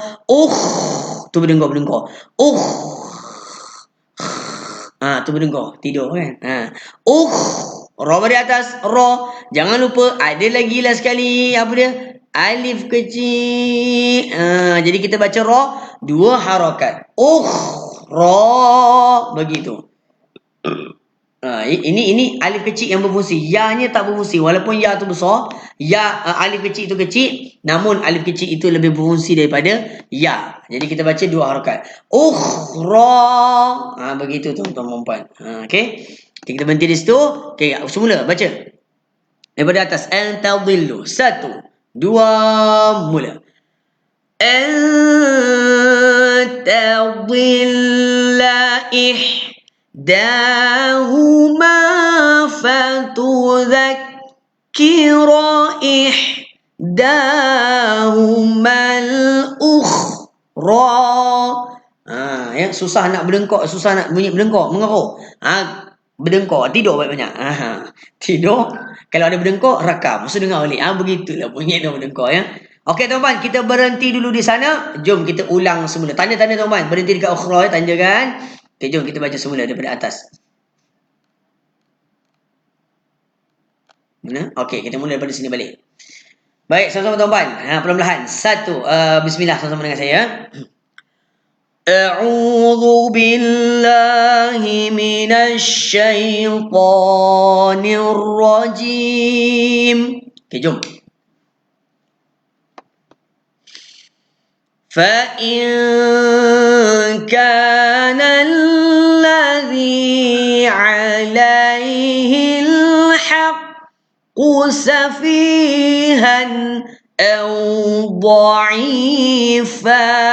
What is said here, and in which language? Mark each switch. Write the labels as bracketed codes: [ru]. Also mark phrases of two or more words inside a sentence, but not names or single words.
[ms] Tu berdengkur. Tu berdengkur, tidur kan. Ra baris atas ra. Jangan lupa ada lagi lah sekali apa dia? Alif kecil. Jadi kita baca ra 2 harakat. Ra begitu. Ini alif kecil yang berfungsi. Ya-nya tak berfungsi. Walaupun ya tu besar, alif kecil itu kecil, namun alif kecil itu lebih berfungsi daripada ya. Jadi kita baca 2 harakat. Ukhra. Begitu tuan-tuan puan. Okey. Kita berhenti di situ. Okey, semula baca. Daripada atas. Antadillu. 1, 2, mula. [ar] أن تضل دهما فتذكر إحداهما الأخرى. [ms] Ya, susah nak berdengkok, susah nak bunyi berdengkok, mengeruk. Berdengkok, tidur banyak-banyak. Tidur. Kalau ada berdengkok, rakam. Mesti dengar balik. Begitulah bunyi tu berdengkok ya. Okey tuan-tuan, kita berhenti dulu di sana. Jom kita ulang semula. Tanda-tanda tuan-tuan, berhenti dekat ukhra ya, tanda kan. Okey, jom kita baca semula daripada atas. Mana? Okey, kita mula daripada sini balik. Baik, sama-sama tuan-tuan. Perlahan-lahan. Satu. Bismillah, sama-sama dengan saya. [ar] أعوذ بالله من الشيطان الرجيم. [ms] Okay, jom. [ar] فإن كان الذي عليه الحق سفيها أو ضعيفا.